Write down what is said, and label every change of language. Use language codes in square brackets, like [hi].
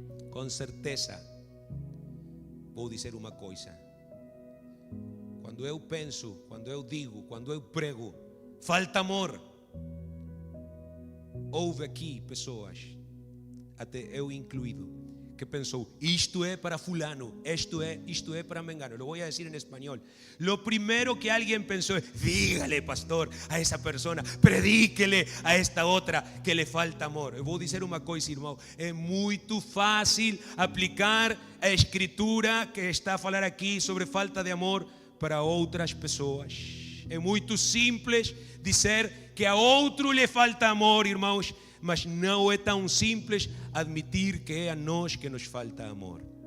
[pt] Com certeza, vou dizer uma coisa: quando eu penso, quando eu digo, quando eu prego, falta amor, houve aqui pessoas, até eu incluído, que pensou: isto é para fulano, isto é para mengano. [es] Lo voy a decir en español. Lo primero que alguien pensó es: dígale, pastor, a esa persona, predíquele a esta outra que le falta amor. [pt] Eu vou dizer uma coisa, irmão: é muito fácil aplicar a escritura que está a falar aqui sobre falta de amor para outras pessoas. É muito simples dizer que a outro lhe falta amor, irmãos, mas não é tão simples admitir que é a nós que nos falta amor.